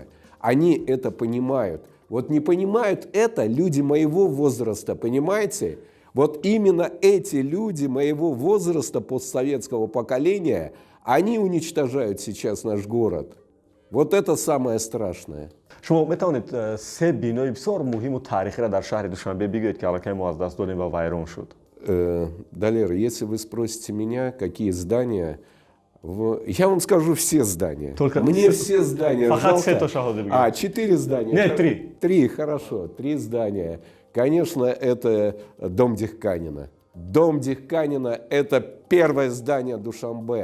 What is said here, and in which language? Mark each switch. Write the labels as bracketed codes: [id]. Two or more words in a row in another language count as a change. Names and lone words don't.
[ru] Они это понимают. Вот не понимают это люди моего возраста, понимаете? Вот именно эти люди моего возраста, постсоветского поколения, они уничтожают сейчас наш город. Вот это самое страшное. [tg] شما میتونید سه بینای بسیار مهم و تاریخی را در شهر دوشنبه بگویید که الان ما از دست دادیم و ویران شد. [ru] Далер, если вы спросите меня, какие здания, я вам скажу все здания. Только мне все здания жалко. 4 здания. Нет, 3. 3, хорошо, 3 здания. Конечно, это дом Дихканина. Дом Дихканина – это первое здание Душанбе.